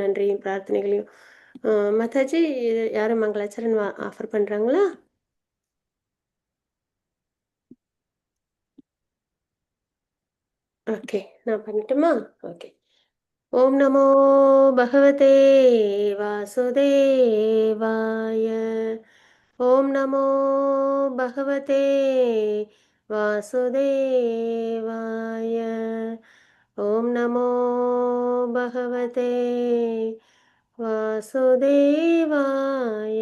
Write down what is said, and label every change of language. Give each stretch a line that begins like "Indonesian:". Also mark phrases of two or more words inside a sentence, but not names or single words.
Tamil: நன்றியும் பிரார்த்தனைகளையும். மாதாஜி, யாரும் மங்களாச்சரன் ஆஃபர் பண்ணுறாங்களா? ஓகே, நான் பண்ணட்டுமா? ஓகே.
Sanskrit: ॐ नमो भगवते वासुदेवाय. ॐ नमो भगवते वासुदेवाय. ॐ नमो भगवते वासुदेवाय.